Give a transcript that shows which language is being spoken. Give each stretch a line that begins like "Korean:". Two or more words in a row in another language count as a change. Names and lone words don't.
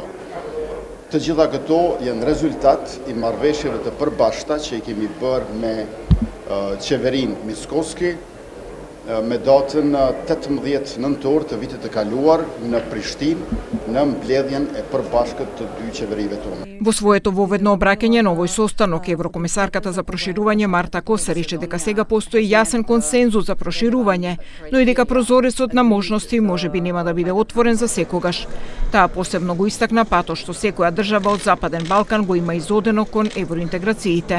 Albanian: Të gjitha këto janë rezultat i marrëveshjeve të përbashkëta që i kemi bërë me qeverinë Mickoski me datën 18 nëntor të vitit të kaluar në Prishtinë në mbledhjen e përbashkët të dy qeverive tona.
Macedonian: Во своето воведно обраќање на овој состанок, еврокомисарката за проширување Марта Косар рече дека сега постои јасен консензус за проширување, но и дека прозорецот на можности можеби нема да биде отворен за секогаш. Таа посебно го истакна патот што секоја држава од Западен Балкан го има изодено кон евроинтеграциите.